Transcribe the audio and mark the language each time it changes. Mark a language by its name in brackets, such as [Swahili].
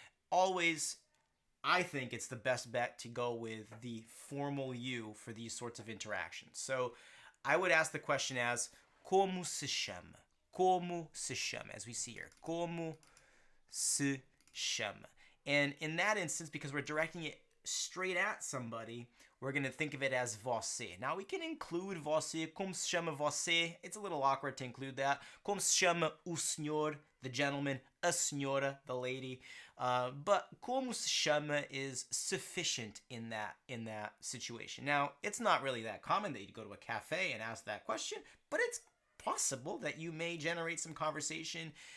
[English] Always, I think it's the best bet to go with the formal you for these sorts of interactions. So I would ask the question as, [Portuguese] como se chama? Como se chama? [English] As we see here, [Portuguese] como se chama? [English] And in that instance, because we're directing it straight at somebody, we're going to think of it as você. Now, we can include você, [Portuguese] como se chama você. [English] It's a little awkward to include that. [Portuguese] Como se chama o senhor, [English] the gentleman, [Portuguese] a senhora, [English] the lady. But [Portuguese] como se chama [English] is sufficient in that situation. Now, it's not really that common that you go to a cafe and ask that question, but it's possible that you may generate some conversation.